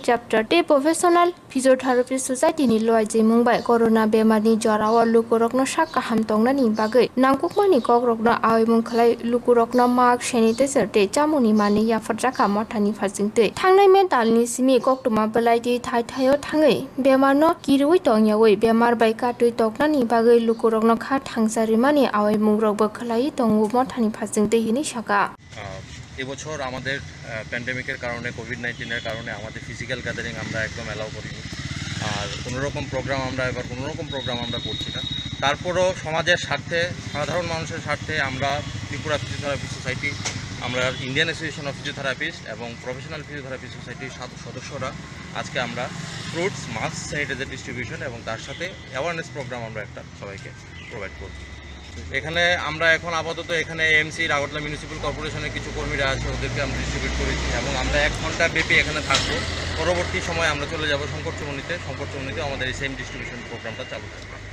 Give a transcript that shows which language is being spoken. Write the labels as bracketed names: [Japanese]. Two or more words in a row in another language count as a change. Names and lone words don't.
[Kok Borok] Chapter Te Professional Physiotherapy Society ni Loaji Mumbai Corona Bemani Jorawa Lukurokno Shaka Hamtongna ni Bagay Nangkukmani Kokrokno Awi Mungklai Lukurokno [English] Mark Sanitizer [Kok Borok] Te Chamuni Mani Yafatraka Motani Fazingte Tangnai Mental ni Simi Koktuma Balaiti Thai Thayo Tangai Bemarno Kirui Tongyawi Bemar Baika Tui Tokna ni Bagay Lukurokno Kha Thangsarimani Awi Mungrokbo Khlai Tongu Motani Fazingte Hini Shaka [Bangla] এবছর আমাদের প্যান্ডেমিকের কারণে কোভিড-19 কারণে আমাদের [English] physical gathering [Bangla] আমরা একদম অ্যালাউ করিনি আর কোনো রকম প্রোগ্রাম আমরা করছি না তারপরও সমাজের স্বার্থে সাধারণ মানুষের স্বার্থে আমরা ত্রিপুরা ফিজিওথেরাপি সোসাইটি আমরা ইন্ডিয়ান অ্যাসোসিয়েশন অফ ফিজিওথেরাপিস্ট এবং প্রফেশনাল ফিজিওথেরাপি সোসাইটির সদস্যরা আজকে আমরা [English] fruits mask sanitizer distribution [Bangla] এবং তার সাথে [English] awareness program [Bangla] আমরা একটা সবাইকে প্রোভাইড করব এখানে আমরা এখন আপাতত এখানে এমসির আগরতলা মিউনিসিপ্যাল কর্পোরেশনের কিছু কর্মীরা আছে ওদেরকে আমরা ডিস্ট্রিবিউট করেছি এবং আমরা 1 ঘন্টা ব্যাপী এখানে থাকবো পরবর্তী সময় আমরা চলে যাব শঙ্করচূড়নীতে আমাদের এই [English] same distribution programta [Bangla] চালু থাকবে